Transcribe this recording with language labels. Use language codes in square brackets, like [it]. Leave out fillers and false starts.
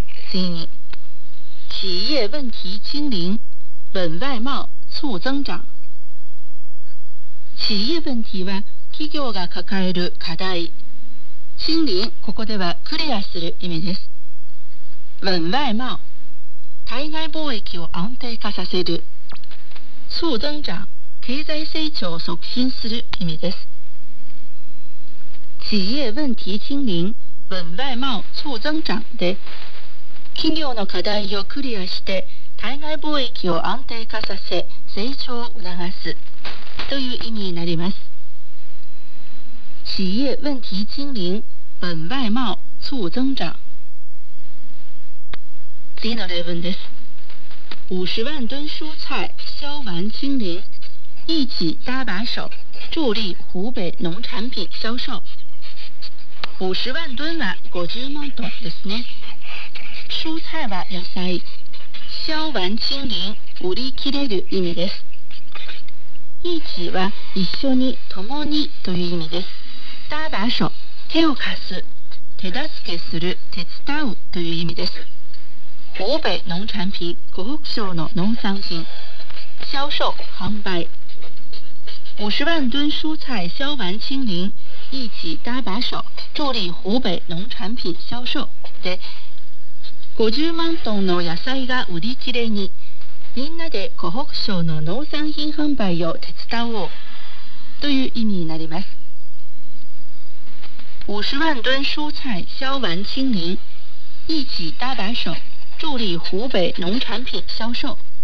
[ja] 次に、 [zh] 企业问题清零，稳外贸促增长。 [ja] 企业问题は企業が抱える課題。清零、ここではクリアする意味です。稳外贸、対外貿易を安定化させる。促增長、経済成長を促進する意味です。 [zh] 企業問題清零、稳外貿促增長 [ja] で、企業の課題をクリアして対外貿易を安定化させ成長を促すという意味になります。 [zh] 企業問題清零、稳外貿促增長。 [ja] 次の例文です。 [zh] 50万吨蔬菜销完清零，一起搭把手助力湖北农产品销售。 [ja] 50万吨は50万トンですね。蔬菜は野菜、消完清零、売り切れる意味です。一起は一緒に、共にという意味です。搭把手、手を貸す、手助けする、手伝うという意味です。湖北農産品、湖北省の農産品。销售、販売。 [zh] 50万吨蔬菜消完清零，一起搭把手助力湖北農産品销售 [ja] で、50万トンの野菜が売り切れに、みんなで湖北省の農産品販売を手伝おうという意味になります。 [zh] 50万吨蔬菜销完清零，一起搭把手助力湖北農產品销售。